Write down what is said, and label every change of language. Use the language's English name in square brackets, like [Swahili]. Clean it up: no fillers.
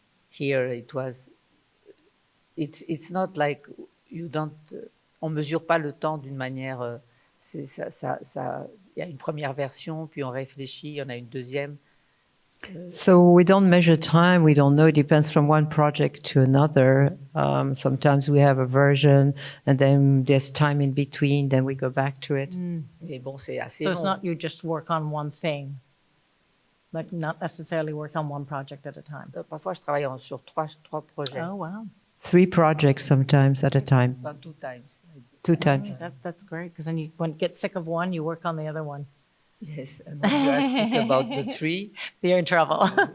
[English] Here it's not like you don't, [French] on mesure pas le temps d'une manière, il y a une première version, puis on réfléchit, il y en a une deuxième. [English] So we don't measure time, we don't know, it depends from one project to another. Sometimes we have a version and then there's time in between, then we go back to it. [French] Mais bon, c'est assez [English] So [French] long. [English] it's not you just work on one thing, like not necessarily work on one project at a time. [French] Parfois, je travaille sur trois projets. [English] Oh, wow. 3 projects sometimes at a time. Enfin, 2 times. 2 times. That's great, because then you, when you get sick of one, you work on the other one. Yes, and when you are sick about the 3, You're in trouble.